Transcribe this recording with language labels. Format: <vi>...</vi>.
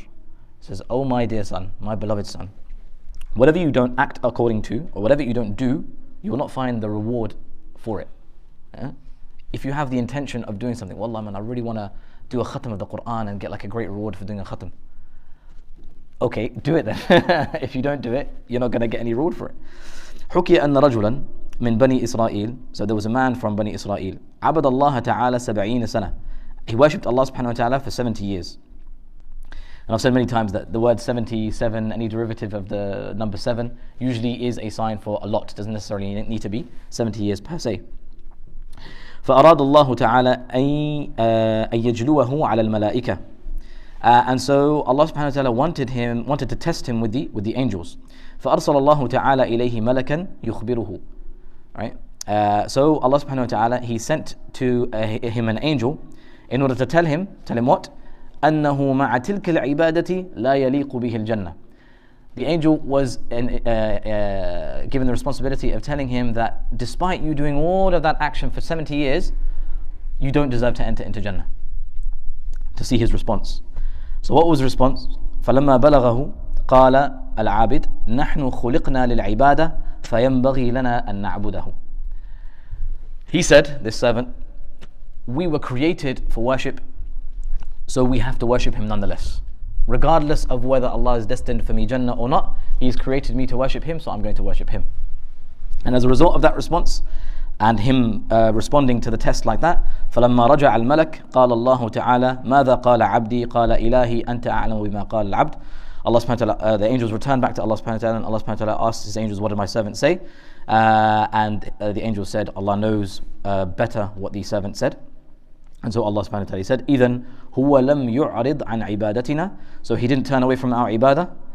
<en>He says, oh my dear son, my beloved son, whatever you don't act according to, or whatever you don't do, you will not find the reward for it. Yeah? If you have the intention of doing something, wallah man, I really want to do a khatam of the Quran and get like a great reward for doing a khatam. Okay, do it then. If you don't do it, you're not going to get any reward for it.</en> <ar>حكي أن رجلا من بني إسرائيل.</ar> <en>So there was a man from Bani Israel.</en> <ar>عبد الله تعالى 70 سنة.</ar> <en>He worshipped Allah subhanahu wa ta'ala for 70 years. And I've said many times that the word 77, any derivative of the number 7, usually is a sign for a lot. It doesn't necessarily need to be 70 years per se.</en> <ar>فأراد الله تعالى أن يجلوه على الملائكة.</ar> <en>And so Allah subhanahu wa ta'ala wanted to test him with the angels.</en> <ar>فأرسل الله تعالى إليه ملكا يخبره.</ar> <en>Right? So Allah subhanahu wa ta'ala, He sent to him an angel in order to tell him what?</en> <ar>أنه مع تلك العبادة لا يليق به الجنة.</ar> <en>The angel was given the responsibility of telling him that despite you doing all of that action for 70 years, you don't deserve to enter into Jannah. To see his response. So what was the response?</en> <ar>فلما بلغه قال العابد نحن خلقنا للعبادة فينبغي لنا أن نعبده.</ar> <en>He said, this servant, we were created for worship, so we have to worship him nonetheless. Regardless of whether Allah is destined for me Jannah or not, He's created me to worship Him, so I'm going to worship Him. And as a result of that response, and him responding to the test like that,</en> <ar>فَلَمَّا رَجَعَ الْمَلَكِ قَالَ اللَّهُ تَعَالَى مَاذَا قَالَ عَبْدِي قَالَ إِلَهِي أَنْتَ أَعْلَمُ بِمَا قَالَ الْعَبْدِ.</ar> <en>Allah subhanahu wa ta'ala, the angels returned back to Allah subhanahu wa ta'ala, and Allah subhanahu wa ta'ala asked his angels, what did my servant say? And the angels said, Allah knows better what the servant said. And so Allah subhanahu wa ta'ala said,</en> <ar>إِذَنْ هُوَ لَمْ يُعْرِضْ عَنْ عِبَادَتِنَا.</ar> <en>So he didn't turn away from our ibadah.</en>